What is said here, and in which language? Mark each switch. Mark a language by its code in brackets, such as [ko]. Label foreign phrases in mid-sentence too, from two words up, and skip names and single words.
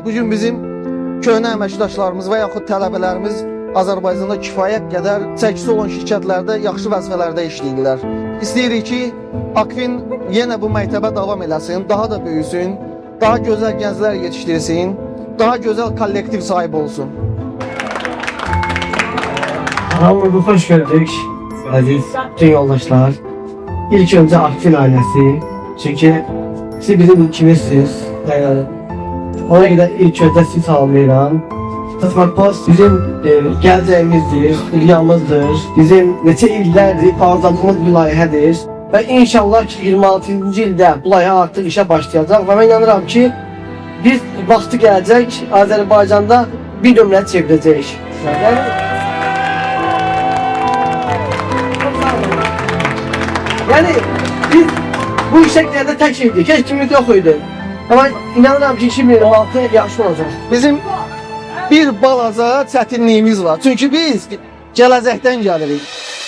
[az] Bugün bizim köhnə əməkdaşlarımız və yaxud tələbələrimiz Azərbaycanda kifayət qədər çəkisi olan şirkətlərdə yaxşı vəzifələrdə işləyirlər. İstəyirik ki, Akvin yenə bu məktəbə davam eləsin, daha da böyüsün, daha gözəl gənclər yetişdirsin, daha gözəl kollektiv sahibi olsun. Hamımızı hoş gördük aziz bütün yoldaşlar. [tr] İlk önce Akvin ailesi, çünkü siz bizim ilkimizsiniz. [az] Ona göre [tr] ilk önce [az] sizi tanıyıram. Smartpost bizim gələcəyimizdir, ilyamızdır. Bizim neçə illərdir arzuladığımız bir layihədir. Və inşallah ki 26-cı ildə bu layihə artıq işə başlayacaq. Və mən inanıram ki biz vaxtı gələcək Azərbaycanda bir nömrə çevirəcəyik. [tr] Yani biz bu işlerde tek şeydik, hiç kimimiz yok idi. [az] Ama inanıram ki 2026 yaxşı olacaq. Bizim bir balaca çətinliyimiz var. Çünki biz gələcəkdən gəlirik.